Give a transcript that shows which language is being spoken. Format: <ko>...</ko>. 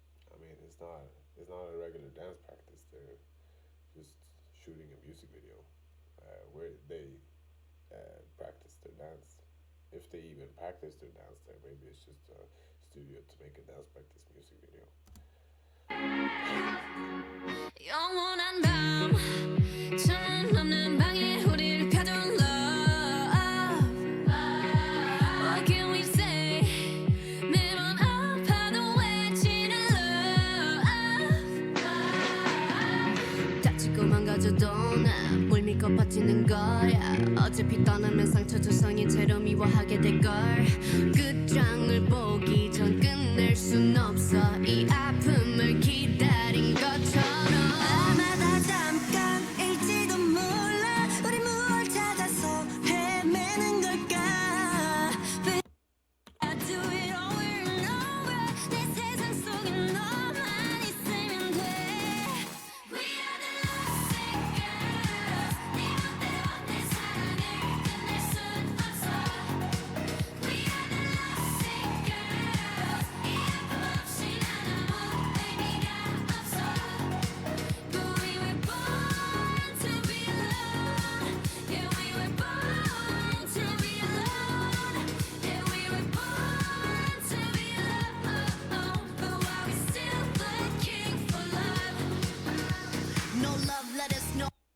<en>I mean, it's not a regular dance practice. They're just shooting a music video where they practice their dance. If they even practice their dance there, maybe it's just a studio to make a dance practice music video.</en> <ko>영원한 밤 창문 없는 방에 우리를 가둔 love.</ko> <en>What can we say?</en> <ko>매번 아파도 외치는 love. 다치고 망가져도 난 물 믿고 버티는 거야. 어차피 떠나면 상처 조성인 채로 미워하게 될걸. 끝장을 보기 전 끝낼 순 없어 이 아픔을 기다린 것처럼. 아마 다 잠깐일지도 몰라. 우리 무얼 찾아서 헤매는 걸까.</ko> <en>But I do it over and over.</en> <ko>내 세상 속에 너만 있으면 돼.</ko> <en>We are the lovesick girls.</en> <ko>네 멋대로 내 사랑을 끝낼 순 없어.</ko> <en>We are the lovesick girls.</en> <ko>이 아픔 없이 난 아무 의미가 없어.</ko> <en>But we were born to be alone. Yeah, we were born to be alone. Yeah, we were born to be alone. But why we still looking for love? No love, let us know.</en>